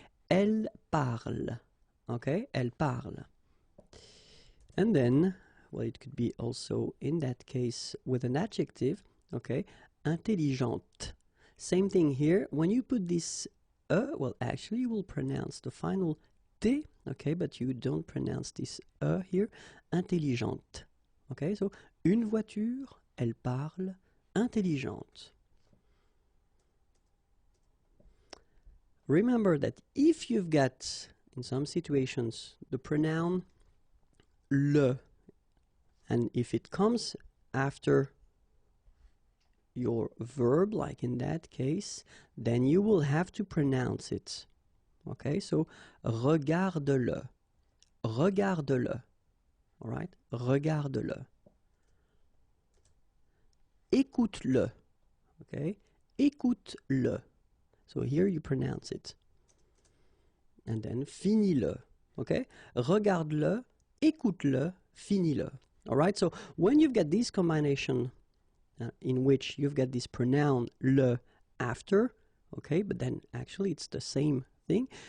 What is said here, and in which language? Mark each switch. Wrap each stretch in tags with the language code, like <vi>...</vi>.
<fr>Elle parle,</fr> <en>okay? Elle parle. And then, well, it could be also in that case with an adjective, okay? Intelligente. Same thing here. When you put this well, actually you will pronounce the final T, okay, but you don't pronounce this here.</en> <fr>Intelligente.</fr> <en>Okay, so</en> <fr>une voiture, elle parle, intelligente.</fr> <en>Remember that if you've got, in some situations, the pronoun le, and if it comes after your verb, like in that case, then you will have to pronounce it. Okay, so</en> <fr>regarde-le, regarde-le,</fr> <en>all right, regarde-le.</en> <fr>Écoute-le, okay, écoute-le.</fr> <en>So here you pronounce it. And then finis-le, okay,</en> <fr>regarde-le, écoute-le, finis-le.</fr> <en>All right, so when you've got this combination in which you've got this pronoun le after, okay, but then actually it's the same thing.</en>